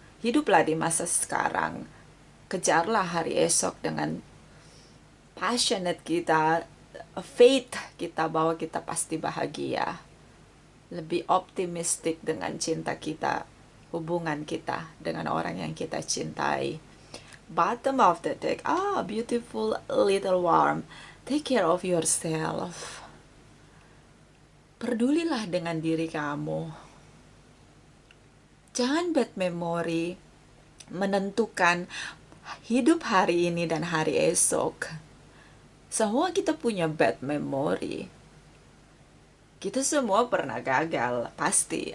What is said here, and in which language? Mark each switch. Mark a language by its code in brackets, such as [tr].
[id] Hiduplah di masa sekarang. Kejarlah hari esok dengan passionate kita, faith kita bahwa kita pasti bahagia. Lebih optimistik dengan cinta kita, hubungan kita dengan orang yang kita cintai. [en] Bottom of the deck. Ah, beautiful little worm. Take care of yourself. [id] Pedulilah dengan diri kamu. Jangan bad memory menentukan hidup hari ini dan hari esok. Semua kita punya bad memory. Kita semua pernah gagal, pasti.